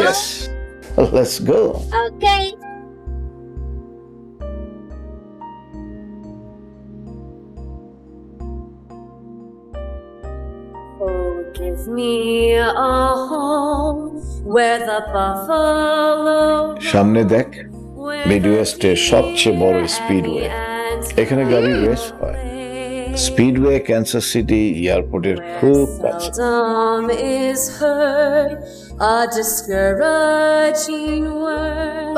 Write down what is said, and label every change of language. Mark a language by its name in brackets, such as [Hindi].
[English] Yes, let's go. Okay. Give me a home where the buffalo [Bangla] সামনে দেখ, মিডওয়েস্টের সবচেয়ে বড় স্পিডওয়ে। এখানে গাড়ি রেস হয়। স্পিডওয়ে ক্যান্সাস সিটি এয়ারপোর্টের খুব কাছে। [English] seldom is heard a discouraging word.